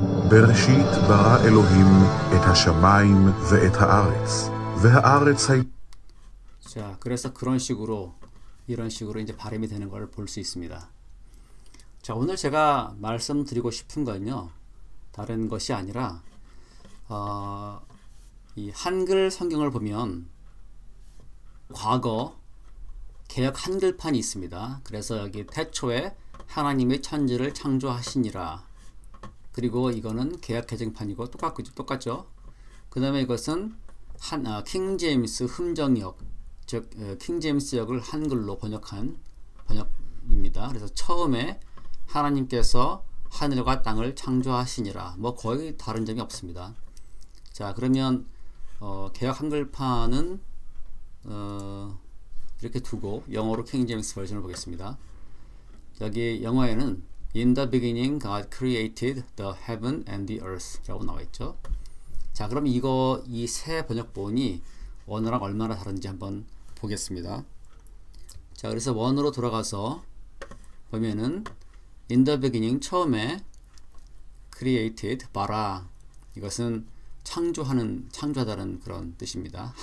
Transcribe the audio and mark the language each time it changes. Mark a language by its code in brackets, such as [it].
[he] בראשית ברא אלוהים את השמיים ואת הארץ, והארץ הייתה. [ko] 자, 그래서 이런 식으로 이제 발음이 되는 걸 볼 수 있습니다. 자, 오늘 제가 말씀드리고 싶은 건요, 다른 것이 아니라 이 한글 성경을 보면 과거 개역 한글판이 있습니다. 그래서 여기 태초에 하나님의 천지를 창조하시니라. 그리고 이거는 개역 개정판이고 똑같죠. 그 다음에 이것은 킹제임스 흠정역, 즉 킹제임스역을 한글로 번역한 입니다. 그래서 처음에 하나님께서 하늘과 땅을 창조하시니라. 뭐 거의 다른 점이 없습니다. 자, 그러면 개역 한글판은 이렇게 두고 영어로 킹 제임스 버전을 보겠습니다. 여기 영어에는 [en] In the beginning God created the heaven and the earth [ko] 라고 나와 있죠. 자, 그럼 이 세 번역본이 원어랑 얼마나 다른지 한번 보겠습니다. 자, 그래서 원어로 돌아가서 보면은 [en] In the beginning, [ko] 처음에 created, bara, 이것은 창조하다는 그런 뜻입니다.